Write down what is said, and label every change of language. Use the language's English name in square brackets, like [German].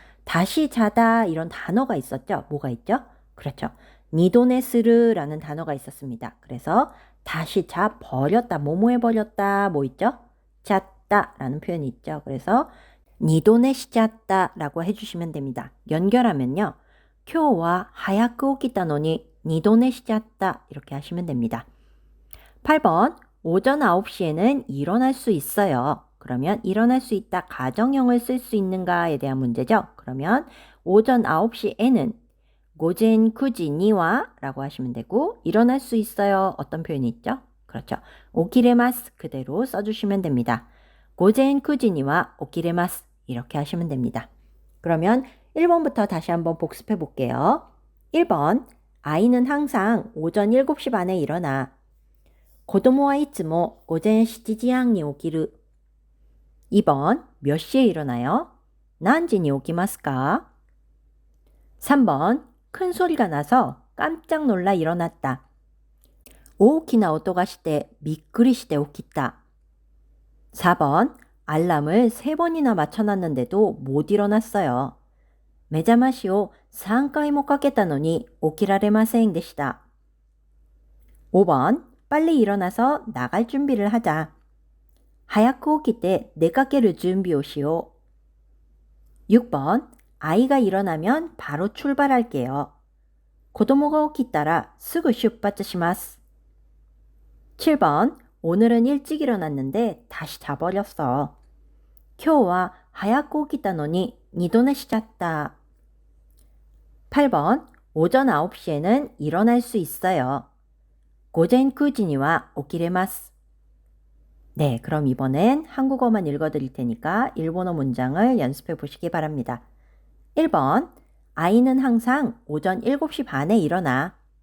[Korean] 다시 자다 이런 단어가 있었죠. 뭐가 있죠? 그렇죠. 니도네스르라는 단어가 있었습니다. 그래서 다시 자 버렸다, 뭐뭐 해버렸다, 뭐 있죠? 잤다라는 표현이 있죠. 그래서 니도네시잤다라고 해주시면 됩니다. 연결하면요. [Japanese] 今日は早く起きたのに二度寝しちゃった. [Korean] 이렇게 하시면 됩니다. 8번 오전 9시에는 일어날 수 있어요. 그러면 일어날 수 있다 가정형을 쓸 수 있는가에 대한 문제죠. 그러면 오전 9시에는 고젠 쿠지니와 라고 하시면 되고 일어날 수 있어요. 어떤 표현이 있죠? 그렇죠. 오키레마스 그대로 써주시면 됩니다. 고젠 쿠지니와 오키레마스 이렇게 하시면 됩니다. 그러면 1번부터 다시 한번 복습해 볼게요. 1번 아이는 항상 오전 7시 반에 일어나. [Japanese] 子供はいつも午前7時半に起きる. [Korean] 2번 몇 시에 일어나요? [Japanese] 何時に起きますか? [Korean] 3번 큰 소리가 나서 깜짝 놀라 일어났다. [Japanese] 大きな音がしてびっくりして起きた. [Korean] 4번 알람을 3번이나 맞춰놨는데도 못 일어났어요. [Japanese] 目覚ましを3回もかけたのに起きられませんでした. [Korean] 5번 빨리 일어나서 나갈 준비를 하자. [Japanese] 早く起きて出かける準備をしよう. [Korean] 6번 아이가 일어나면 바로 출발할게요. [Japanese] 子供が起きたらすぐ出発します. [Korean] 7번 오늘은 일찍 일어났는데 다시 자버렸어. [Japanese] 今日は早く起きたのに二度寝しちゃった. [Korean] 8번 오전 9시에는 일어날 수 있어요. [Japanese] 午前9時には起きれます. [Korean] 네, 그럼 이번엔 한국어만 읽어드릴 테니까 일본어 문장을 연습해 보시기 바랍니다. 1번, 아이는 항상 오전 7시 반에 일어나.